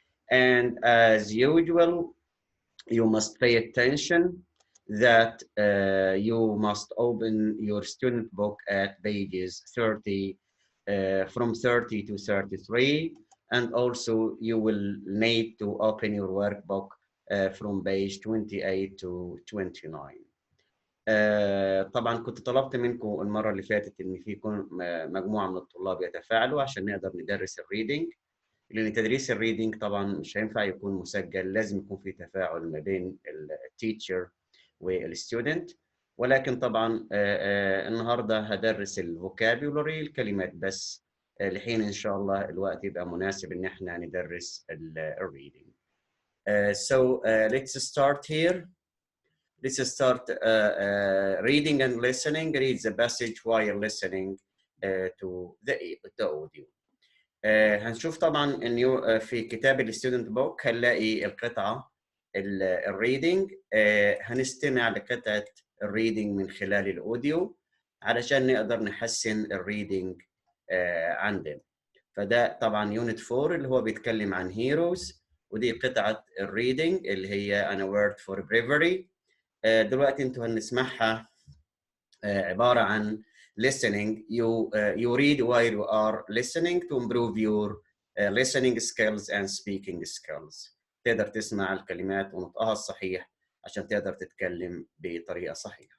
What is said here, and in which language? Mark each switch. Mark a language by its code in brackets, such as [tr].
[en] And as usual, you must pay attention that you must open your student book at pages 30, from 30 to 33, and also you will need to open your workbook from page 28 to 29. [ar] طبعا كنت طلبت منكم المرة اللي فاتت إن في يكون مجموعة من الطلاب يتفاعلوا عشان نقدر ندرس الريدنج، لأن تدريس الريدنج طبعا مش هينفع يكون مسجل، لازم يكون في تفاعل ما بين التيتشر والستودنت. ولكن طبعا النهارده هدرس الفوكابيولري، الكلمات بس، لحين إن شاء الله الوقت يبقى مناسب إن احنا ندرس الريدنج. [en] So let's start here. Let's start reading and listening. Read the passage while listening to the audio. [ar] هنشوف طبعا انه في كتاب الستودنت بوك هنلاقي القطعه الريدنج. هنستمع لقطعه الريدنج من خلال الاوديو علشان نقدر نحسن الريدنج عندنا. فده طبعا يونت 4 اللي هو بيتكلم عن هيروز، ودي قطعه الريدنج اللي هي انا وورد فور بريفري. دلوقتي انتوا هنسمعها عباره عن listening. [en] You read while you are listening to improve your listening skills and speaking skills. [ar] تقدر تسمع الكلمات ونطقها الصحيح عشان تقدر تتكلم بطريقة صحيحة.